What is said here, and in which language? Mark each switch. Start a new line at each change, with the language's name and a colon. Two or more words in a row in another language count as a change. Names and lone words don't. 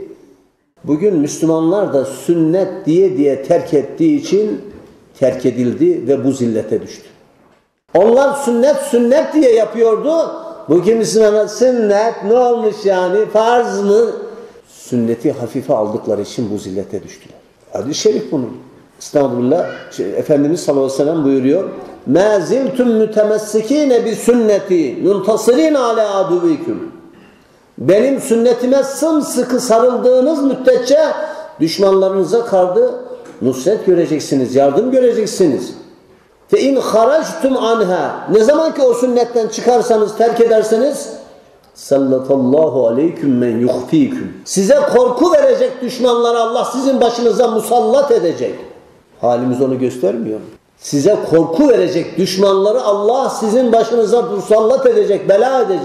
Turkish: Bugün Müslümanlar da sünnet diye terk ettiği için terk edildi ve bu zillete düştü. Onlar sünnet diye yapıyordu. Bugün Müslümanlar sünnet ne olmuş yani, farz mı? Sünneti hafife aldıkları için bu zillete düştüler. Hadis-i şerif bunun. Estağfurullah. Efendimiz
Arabic: صلى الله عليه وسلم
Turkish: buyuruyor.
Arabic: مَا زِلْتُمْ مُتَمَسِّك۪ينَ بِسُنَّتِي يُنْتَصِر۪ينَ عَلَى عَدُوِكُمْ.
Turkish: Benim sünnetime sımsıkı sarıldığınız müddetçe düşmanlarınıza karşı nusret göreceksiniz, yardım göreceksiniz.
Arabic: فَاِنْ خَرَجْتُمْ عَنْهَا.
Turkish: Ne zaman ki o sünnetten çıkarsanız, terk ederseniz
Arabic: سلط الله عليكم من يخيفكم.
Turkish: Size korku verecek düşmanları Allah sizin başınıza musallat edecek. Halimiz onu göstermiyor mu? Size korku verecek düşmanları Allah sizin başınıza musallat edecek, bela edecek.